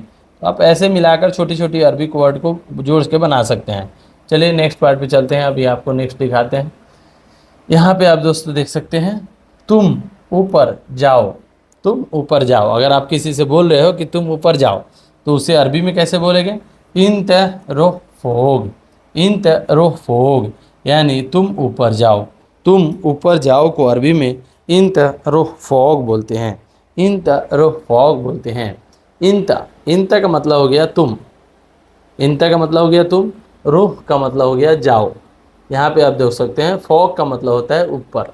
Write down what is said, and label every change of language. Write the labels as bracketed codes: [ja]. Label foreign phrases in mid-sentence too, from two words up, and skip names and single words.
[hi] तो आप ऐसे मिलाकर छोटी छोटी [en] Arabic word [hi] को जोड़ के बना सकते हैं। चलिए [en] next part [hi] पे चलते हैं, अभी आपको नेक्स्ट दिखाते हैं। यहाँ पे आप दोस्तों देख सकते हैं तुम ऊपर जाओ, तुम ऊपर जाओ। अगर आप किसी से बोल रहे हो कि तुम ऊपर जाओ तो उसे अरबी में कैसे बोलेंगे [ar] انت روح فوق, انت روح فوق [hi] यानी तुम ऊपर जाओ, तुम ऊपर जाओ को अरबी में [ar] انت روح فوق [hi] बोलते हैं, [ar] انت روح فوق [hi] बोलते हैं। इंत, इंत का मतलब हो गया तुम, इंत का मतलब हो गया तुम, रूह का मतलब हो गया जाओ। यहाँ पे आप देख सकते हैं फॉग का मतलब होता है ऊपर।